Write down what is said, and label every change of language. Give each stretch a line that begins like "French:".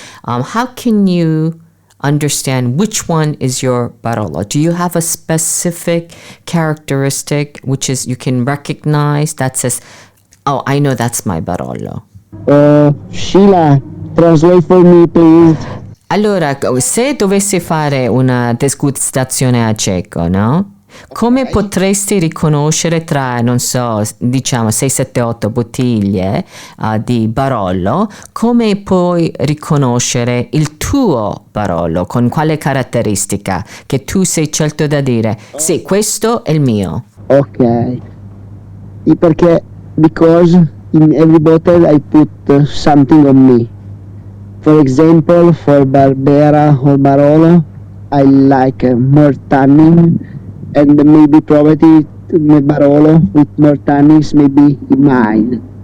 English: How can you understand which one is your Barolo? Do you have a specific characteristic which is you can recognize that says, oh, I know that's my Barolo? Sheila, translate for me, please.
Italian: Allora, se dovessi fare una degustazione a cieco, no? Come potresti riconoscere tra, non so, diciamo 6, 7, 8 bottiglie di Barolo, come puoi riconoscere il tuo Barolo? Con quale caratteristica che tu sei certo da dire, sì, questo è il mio? Ok.
English: Because in every bottle I put something on me. For example, for Barbera or Barolo, I like more tannin, and maybe probably my Barolo with more tannins maybe mine.